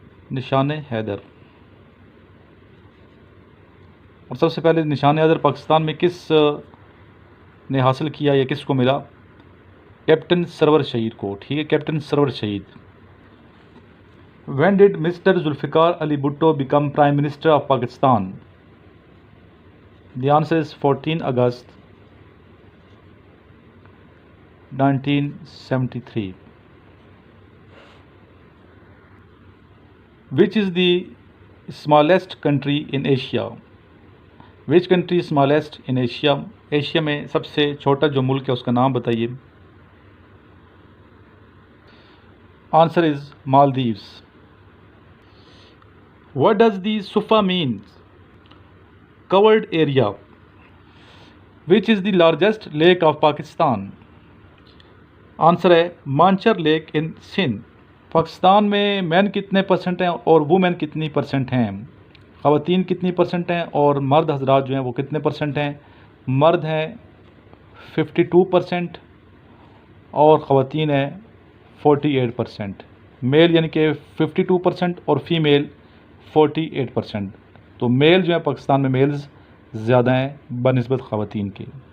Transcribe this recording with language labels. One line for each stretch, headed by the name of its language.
Urdu: نشان حیدر۔ اور سب سے پہلے نشان حیدر پاکستان میں کس نے حاصل کیا یا کس کو ملا؟ کیپٹن سرور شہید کو، ٹھیک ہے، کیپٹن سرور شہید۔
English: When did Mr. Zulfikar Ali Bhutto become Prime Minister of Pakistan? The answer is 14 August 1973. Which is the smallest country in Asia? Which country is smallest in Asia?
Urdu: Asia میں سب سے چھوٹا جو ملک ہے اس کا نام بتائیے۔
English: Answer is Maldives. What does the SUFA mean? Covered area. Which is the largest lake of Pakistan?
Urdu: Answer ہے مانچر leak ان سندھ۔ پاکستان میں مین کتنے پرسنٹ ہیں اور وومین کتنی پرسنٹ ہیں؟ خواتین کتنی پرسنٹ ہیں اور مرد حضرات جو ہیں وہ کتنے پرسنٹ ہیں؟ مرد ہیں 52% اور خواتین ہیں 48%۔ میل یعنی کہ 52% اور فیمیل 48%۔ تو میل جو ہے پاکستان میں میلز زیادہ ہیں بنسبت خواتین کے۔